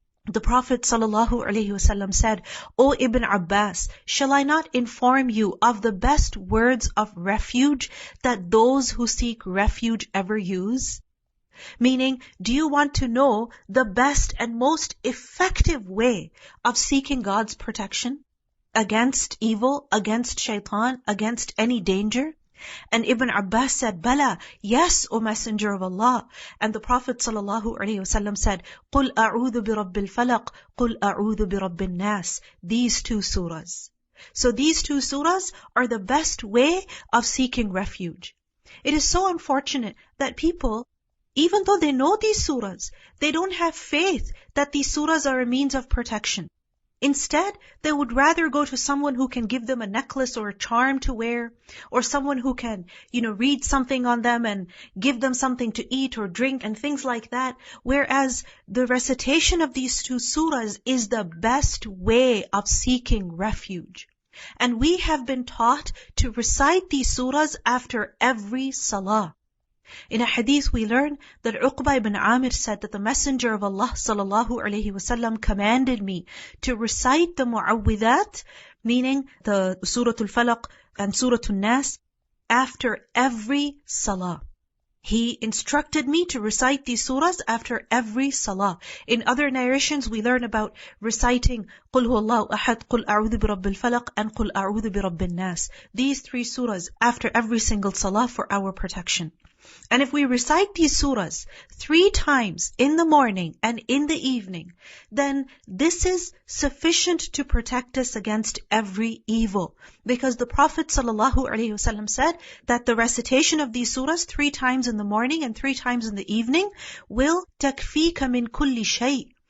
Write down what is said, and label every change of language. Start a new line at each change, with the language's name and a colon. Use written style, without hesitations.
English: The Prophet ﷺ said, O Ibn Abbas, shall I not inform you of the best words of refuge that those who seek refuge ever use? Meaning, do you want to know the best and most effective way of seeking God's protection against evil, against shaitan, against any danger? And Ibn Abbas said, Bala, yes, O Messenger of Allah. And the Prophet ﷺ said,
Arabic: قُلْ أَعُوذُ بِرَبِّ الْفَلَقِ قُلْ أَعُوذُ بِرَبِّ النَّاسِ.
English: These two surahs. So these two surahs are the best way of seeking refuge. It is so unfortunate that people, even though they know these surahs, they don't have faith that these surahs are a means of protection. Instead, they would rather go to someone who can give them a necklace or a charm to wear, or someone who can, read something on them and give them something to eat or drink and things like that. Whereas the recitation of these two surahs is the best way of seeking refuge. And we have been taught to recite these surahs after every salah. In a hadith we learn that Uqba ibn Amir said that the Messenger of Allah ﷺ commanded me to recite the Mu'awwidhat, meaning the Surah Al-Falaq and Surah Al-Naas, after every salah. He instructed me to recite these surahs after every salah. In other narrations we learn about reciting
Arabic: قُلْ هُوَ اللَّهُ أَحَدْ قُلْ أَعُوذُ بِرَبِّ الْفَلَقِ
English: and
Arabic: قُلْ أَعُوذُ بِرَبِّ النَّاسِ.
English: These three surahs after every single salah for our protection. And if we recite these surahs 3 times in the morning and in the evening, then this is sufficient to protect us against every evil. Because the Prophet ﷺ said that the recitation of these surahs 3 times in the morning and 3 times in the evening will
Arabic: تَكْفِيكَ مِنْ كُلِّ شَيْءٍ.